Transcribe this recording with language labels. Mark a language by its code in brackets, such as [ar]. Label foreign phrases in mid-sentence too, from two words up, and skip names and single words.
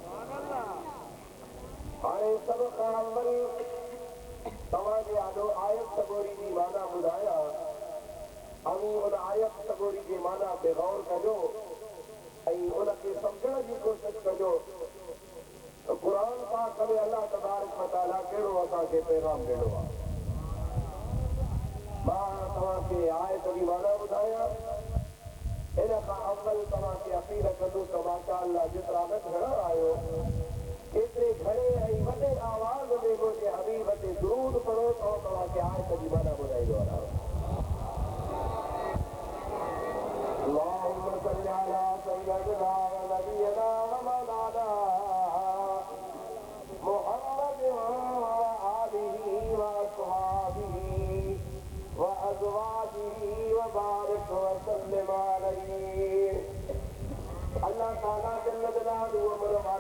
[sd] हाणे सभ खां अव्वल तव्हांजे आॾो आयत सगोरी जी माना ॿुधायां, ऐं उन आयत सगोरी जी माना ते गौर कजो ऐं उनखे सम्झण जी कोशिशि कजो त क़ुर पाक में [ar] الله تبارك و تعالى [sd] कहिड़ो असांखे पैगाम ॾिनो आहे। मां तव्हांखे आयत जी माना ॿुधायां, इन खां अव्वल तव्हांखे अपील कंदुसि त [ar] ما شاء الله [sd] जेतिरा न घणा आहियो एतिरे घणे ऐं वॾे आवाज़ में मुंहिंजे हबीब ते दुरूद पढ़ो त तव्हांखे आयत जी माना ॿुधाईंदो आहियां। [ar] اللهم صل على سيدنا و نبينا و مولانا محمد و آله و أصحابه و أزواجه و بارك و سلم عليه. الله تعالى جل جلاله